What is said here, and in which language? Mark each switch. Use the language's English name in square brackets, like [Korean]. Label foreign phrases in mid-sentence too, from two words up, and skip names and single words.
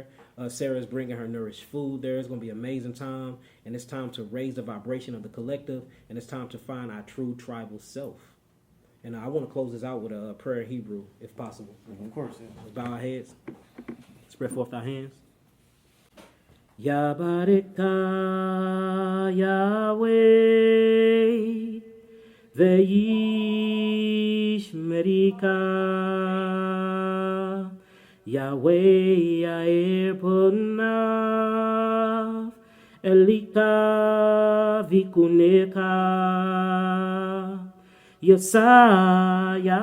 [English] Sarah's bringing her nourished food there. It's going to be an amazing time. And it's time to raise the vibration of the collective. And it's time to find our true tribal self. And I want to close this out with a prayer in Hebrew, if possible. Of course, yeah. Let's bow our heads. Spread forth our hands. [Hebrew] יברכך יהוה וישמרך יהוה יאר פניו אליך ויחנך ישא